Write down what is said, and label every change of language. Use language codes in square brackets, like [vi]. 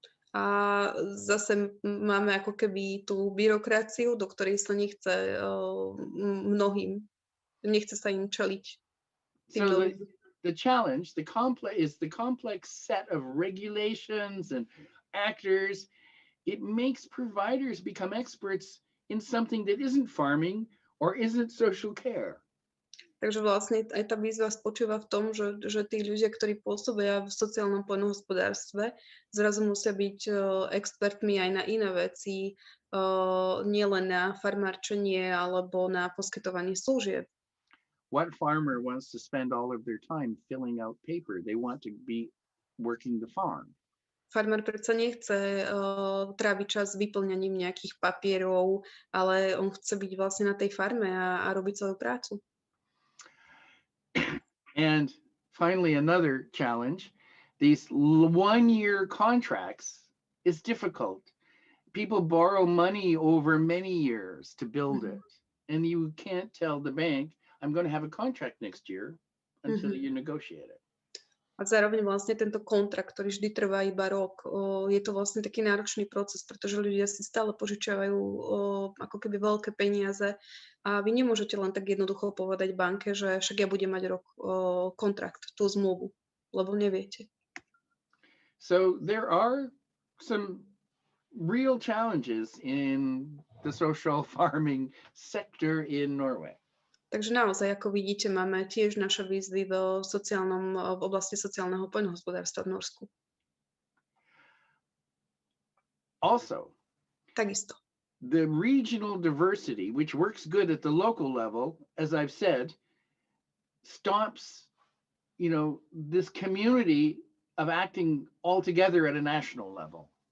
[sk] A zase máme ako keby tú byrokraciu, do ktorej sa nechce mnohým. Nechce sa im čeliť. [en] So the challenge, the complex set of regulations and actors. It makes providers become experts in something that isn't farming or isn't social care. [sk] Takže vlastne aj tá výzva spočíva v tom, že tí ľudia, ktorí pôsobia v sociálnom poľnohospodárstve, zrazu musia byť expertmi aj na iné veci, nielen na farmárčenie alebo na poskytovanie služieb. [en] What farmer wants to spend all of their time filling out paper? They want to be working the farm. [sk] Farmár predsa nechce tráviť čas vyplňaním nejakých papierov, ale on chce byť vlastne na tej farme a robiť svoju prácu. [en] And finally, another challenge, these one-year contracts is difficult. People borrow money over many years to build it. And you can't tell the bank, I'm going to have a contract next year until you negotiate it. [sk] A zároveň vlastne tento kontrakt, ktorý vždy trvá iba rok, je to vlastne taký náročný proces, pretože ľudia si stále požičiavajú ako keby veľké peniaze a vy nemôžete len tak jednoducho povedať banke, že však ja budem mať rok kontrakt, tú zmluvu, lebo neviete. [en] So there are some real challenges in the social farming sector in Norway. [sk] Takže naozaj, ako vidíte, máme tiež naše výzvy v oblasti sociálneho poľnohospodárstva v Norsku. [en] Also, [sk] takisto. [en] The regional diversity, which works good at the local level, as I've said, stops, this community of acting all together at a national level.